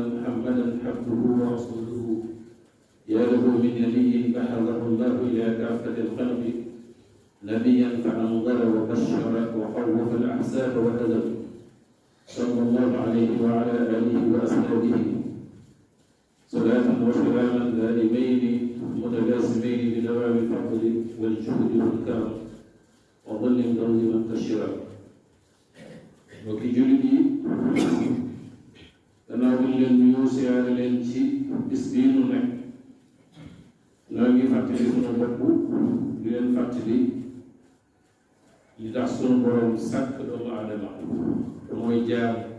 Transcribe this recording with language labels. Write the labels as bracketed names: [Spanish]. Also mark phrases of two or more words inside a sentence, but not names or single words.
[Arabic] محمدا عبده ورسوله يا له من نبي بعثه الله إلى كافة الخلق نبيا فأنذر وبشر وخوف الأحزاب وهدم صلى الله عليه وعلى آله وأصحابه صلاة وسلاما دائمين متلازمين بدوام الفضل والجود والكرم وظل دوما كالشراب [Wolof] mbokki jullit yi gannaaw bi ñu leen nuyoo siyaare leen ci bis bii nu nekk noo ngi fàttali sunu bopp di leen fàttali li tax sunu borom sàkk doomu aadama te mooy jaam